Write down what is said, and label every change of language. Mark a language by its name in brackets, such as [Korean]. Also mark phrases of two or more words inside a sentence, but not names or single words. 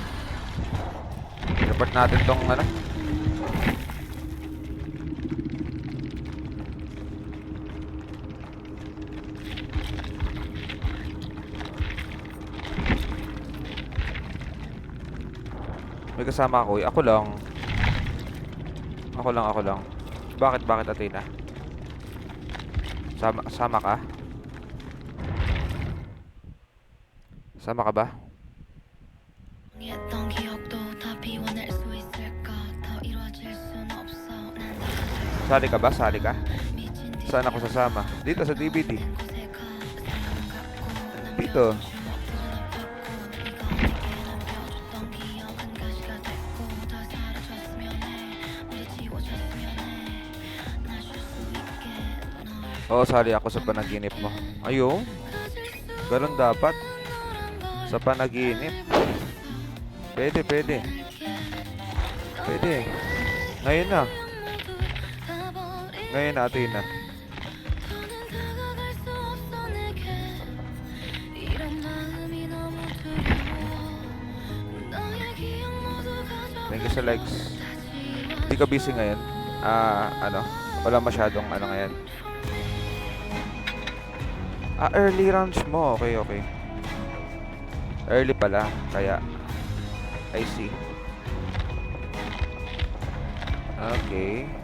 [Filipino] Report natin tong ano? May kasama ako eh. Ako lang. Bakit Athena? Sama ka? Sama ka ba? [Korean] 했던 기억도 다 비워낼 수 있을까 더 이루어질 순 없어 난 [Filipino] Sali ka ba? Sali ka? [Korean] 미친 듯이 [Filipino] Saan ako sasama? Dito sa DVD. [Korean] 곳에 가 사랑 갖고 난 [Filipino] Dito. Oo, sali ako sa panaginip mo. Ayun. Ganun dapat. Sa panaginip. Pwede. Ngayon na. Athena. [English] Thank you [Filipino] sa likes. Hindi ka busy ngayon? Ano? Wala masyadong ano ngayon. [English] Early rounds [Filipino] mo. Okay. Early pala. Kaya, [English] I see. [Filipino] Okay.